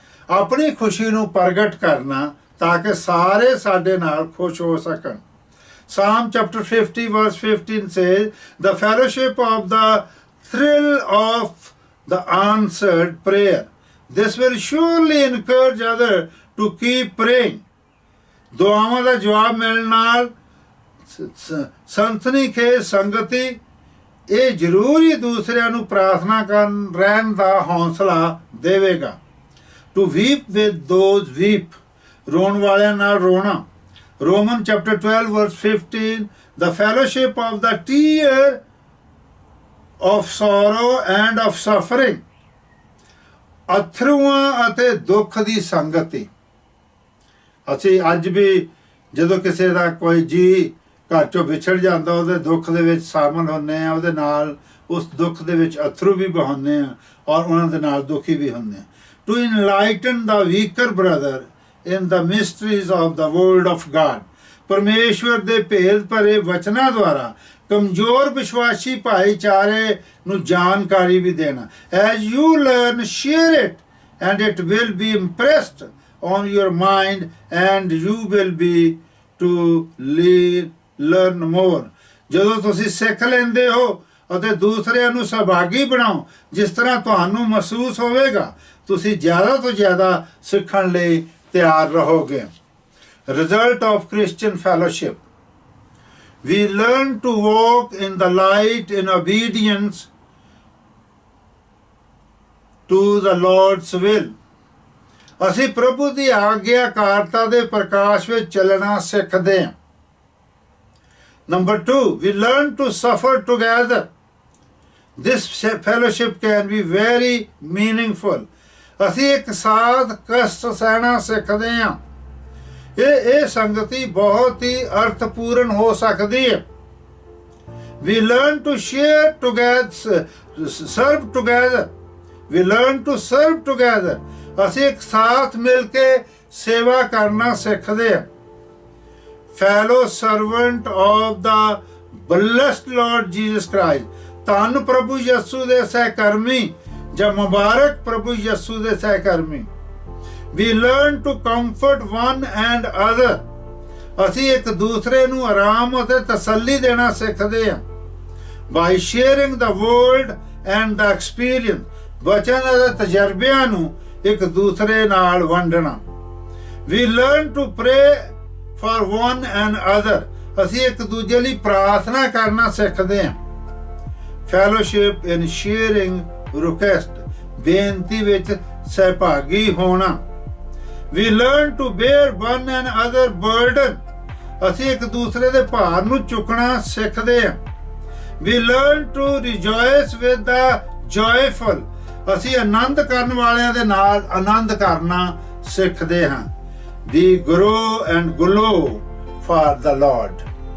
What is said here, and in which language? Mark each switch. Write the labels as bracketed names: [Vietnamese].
[Punjabi] ਆਪਣੀ ਖੁਸ਼ੀ ਨੂੰ ਪ੍ਰਗਟ ਕਰਨਾ ਤਾਂ ਕਿ ਸਾਰੇ ਸਾਡੇ ਨਾਲ ਖੁਸ਼ ਹੋ ਸਕਣ। [English] Psalm chapter 50 verse 15 says, the fellowship of the thrill of the answered prayer. This will surely encourage others to keep praying. [Punjabi] ਦੁਆਵਾਂ ਦਾ ਜਵਾਬ ਮਿਲਣ ਨਾਲ ਸੰਤਨੀ ਖੇਜ ਸੰਗਤੀ ਇਹ ਜ਼ਰੂਰ ਹੀ ਦੂਸਰਿਆਂ ਨੂੰ ਪ੍ਰਾਰਥਨਾ ਕਰਨ ਰਹਿਣ ਦਾ ਹੌਸਲਾ ਦੇਵੇਗਾ। [English] To weep with those weep, [Punjabi] ਰੋਣ ਵਾਲਿਆਂ ਨਾਲ ਰੋਣਾ। [English] Roman chapter 12 verse 15, the fellowship of the tear of sorrow and of suffering. [Punjabi] ਅਥਰੂਆਂ ਅਤੇ ਦੁੱਖ ਦੀ ਸੰਗਤੀ। ਅਸੀਂ ਅੱਜ ਵੀ ਜਦੋਂ ਕਿਸੇ ਦਾ ਕੋਈ ਜੀ ਘਰ ਚੋਂ ਵਿਛੜ ਜਾਂਦਾ ਉਹਦੇ ਦੁੱਖ ਦੇ ਵਿੱਚ ਸ਼ਾਮਲ ਹੁੰਦੇ ਆ, ਉਹਦੇ ਨਾਲ ਉਸ ਦੁੱਖ ਦੇ ਵਿੱਚ ਅਥਰੂ ਵੀ ਬਹਾਉਂਦੇ ਆ ਔਰ ਉਹਨਾਂ ਦੇ ਨਾਲ ਦੁਖੀ ਵੀ ਹੁੰਦੇ ਆ। [English] To enlighten the weaker brother in the mysteries of the word of God. [Punjabi] ਪਰਮੇਸ਼ਵਰ ਦੇ ਭੇਦ ਭਰੇ ਵਚਨਾਂ ਦੁਆਰਾ ਕਮਜ਼ੋਰ ਵਿਸ਼ਵਾਸੀ ਭਾਈਚਾਰੇ ਨੂੰ ਜਾਣਕਾਰੀ ਵੀ ਦੇਣਾ। [English] As you learn, share it and it will be impressed on your mind and you will be to learn more. [Punjabi] ਜਦੋਂ ਤੁਸੀਂ ਸਿੱਖ ਲੈਂਦੇ ਹੋ ਅਤੇ ਦੂਸਰਿਆਂ ਨੂੰ ਸਹਿਭਾਗੀ ਬਣਾਓ ਜਿਸ ਤਰ੍ਹਾਂ ਤੁਹਾਨੂੰ ਮਹਿਸੂਸ ਹੋਵੇਗਾ ਤੁਸੀਂ ਜ਼ਿਆਦਾ ਤੋਂ ਜ਼ਿਆਦਾ ਸਿੱਖਣ ਲਈ ਤਿਆਰ ਰਹੋਗੇ। [English] Result of Christian fellowship. We learn to walk in the light in obedience to the Lord's will. [Punjabi] ਅਸੀਂ ਪ੍ਰਭੂ ਦੀ ਆਗਿਆਕਾਰਤਾ ਦੇ ਪ੍ਰਕਾਸ਼ ਵਿੱਚ ਚੱਲਣਾ ਸਿੱਖਦੇ ਹਾਂ। [English] Number 2, we learn to suffer together. This fellowship can be very meaningful. [Punjabi] ਅਸੀਂ ਇੱਕ ਸਾਥ ਕਸ਼ਟ ਸਹਿਣਾ ਸਿੱਖਦੇ ਹਾਂ। ਇਹ ਸੰਗਤੀ ਬਹੁਤ ਹੀ ਅਰਥਪੂਰਨ ਹੋ ਸਕਦੀ ਹੈ। [English] We learn to share together, serve together. We learn to serve together. [Punjabi] ਅਸੀਂ ਇੱਕ ਸਾਥ ਮਿਲ ਕੇ ਸੇਵਾ ਕਰਨਾ ਸਿੱਖਦੇ ਹਾਂ। [English] Fellow servant of the blessed lord Jesus Christ. [Punjabi] ਧੰਨ ਪ੍ਰਭੂ ਯਿਸੂ ਦੇ ਸਹਿਕਰਮੀ ਜਾਂ ਮੁਬਾਰਕ ਪ੍ਰਭੂ ਯਿਸੂ ਦੇ ਸਹਿਕਰਮੀ। [English] We learn to comfort one and other। [Punjabi] ਅਸੀਂ ਇੱਕ ਦੂਸਰੇ ਨੂੰ ਆਰਾਮ ਅਤੇ ਤਸੱਲੀ ਦੇਣਾ ਸਿੱਖਦੇ ਹਾਂ। [English] By sharing the word and the experience। [Punjabi] ਵਚਨ ਅਤੇ ਤਜਰਬਿਆਂ ਨੂੰ ਇੱਕ ਦੂਸਰੇ ਨਾਲ ਵੰਡਣਾ। [English] We learn to pray for one and other। [Punjabi] ਅਸੀਂ ਇੱਕ ਦੂਜੇ ਲਈ ਪ੍ਰਾਰਥਨਾ ਕਰਨਾ ਸਿੱਖਦੇ ਹਾਂ। [English] Fellowship in sharing request। [Punjabi] ਬੇਨਤੀ ਵਿੱਚ ਸਹਿਭਾਗੀ ਹੋਣਾ। [English] We learn to bear one another burden। [Punjabi] ਅਸੀਂ ਇੱਕ ਦੂਸਰੇ ਦੇ ਭਾਰ ਨੂੰ ਚੁੱਕਣਾ ਸਿੱਖਦੇ ਹਾਂ। [English] We learn to rejoice with the joyful। [Punjabi] ਅਸੀਂ ਆਨੰਦ ਕਰਨ ਵਾਲਿਆਂ ਦੇ ਨਾਲ ਆਨੰਦ ਕਰਨਾ ਸਿੱਖਦੇ ਹਾਂ। [English] We grow and glow for the Lord।